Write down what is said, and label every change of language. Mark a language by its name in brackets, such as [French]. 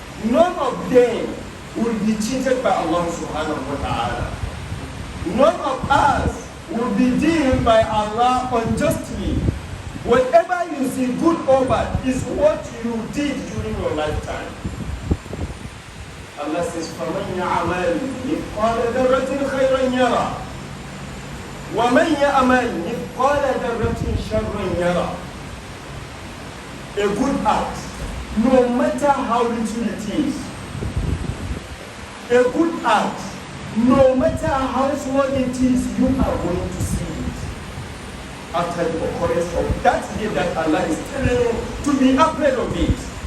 [English] None of them will be cheated by Allah subhanahu wa ta'ala. None of us will be deemed by Allah unjustly. Whatever you see, good or bad, is what you did during your lifetime. Allah says, [Arabic] فَمَنْ يَعْمَلْ مِثْقَالَ ذَرَّةٍ خَيْرًا يَرَى وَمَنْ يَعْمَلْ مِثْقَالَ ذَرَّةٍ شَرًّا يَرَى. [English] A good act, no matter how little it is, a good act, no matter how small it is, you are going to see it after the occurrence of that day that Allah is telling you to be afraid of it.